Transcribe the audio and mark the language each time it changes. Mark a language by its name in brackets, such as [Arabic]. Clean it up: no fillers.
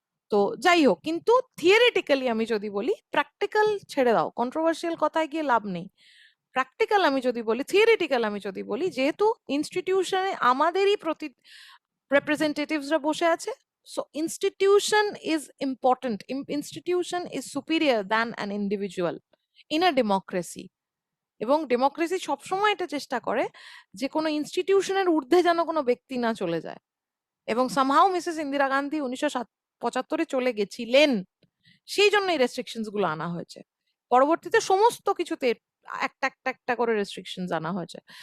[Bangla] তো যাই হোক, কিন্তু থিওরিটিক্যালি আমি যদি বলি, প্র্যাকটিক্যাল ছেড়ে দাও, কন্ট্রোভার্সিয়াল কথায় গিয়ে লাভ নেই। প্র্যাকটিক্যাল আমি যদি বলি, থিওরিটিক্যাল আমি যদি বলি, যেহেতু ইনস্টিটিউশনে আমাদেরই রিপ্রেজেন্টেটিভসরা বসে আছে, [English] So institution is important. Institution is superior than an individual in a democracy. [Bangla] এবং ডেমোক্রেসি সবসময় এটা চেষ্টা করে যে কোনো ইনস্টিটিউশনের ঊর্ধ্বে যেন কোনো ব্যক্তি না চলে যায়, এবং সামহাও মিসেস ইন্দিরা গান্ধী 1975-এ চলে গেছিলেন, সেই জন্য এই রেস্ট্রিকশনস গুলো আনা হয়েছে। পরবর্তীতে সমস্ত কিছুতে একটা একটা একটা করে রেস্ট্রিকশনস আনা হয়েছে।